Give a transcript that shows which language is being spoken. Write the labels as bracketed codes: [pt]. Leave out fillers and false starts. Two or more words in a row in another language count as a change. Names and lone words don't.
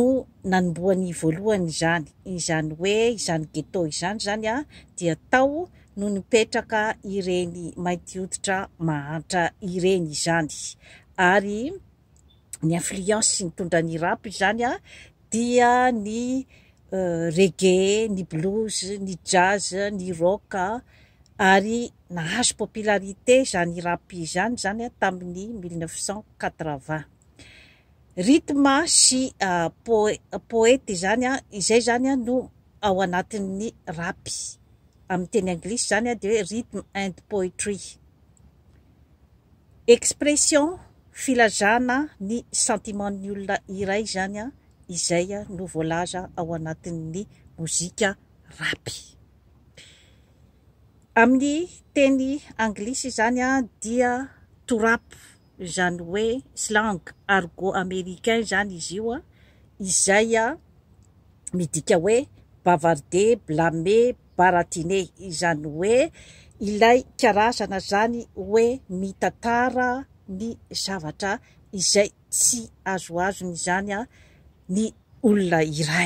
[mg] nanomboany voalohany izany hoe izany ghetto izany dia tao no nipetraka ireny mainty hoditra mahantra ireny izany ary ny influence nitondra ny rapy zany dia ny reggae, ny blues, ny jazz, ny rock ary nahazo popularité zany rapy izany tamin'ny 1980. Rythme sy poety zany izay zany no ao anatin'ny rapy amin'ny teny anglisy zany de hoe [en] rhythm and poetry, [mg] expression filazana ny sentimentny olona iray zany izay no voalaza ao anatin'ny mozika rapy. Amin'ny teny anglisy zany dia [en] to rap [mg] zany hoe slang [fr] argot américain [mg] zany izy io izay midika hoe [fr] bavarder, blâmer, baratiner, [mg] izany hoe ilay karazana zany hoe mitantara ny zavatra izay tsy azoazony zany ny olona iray.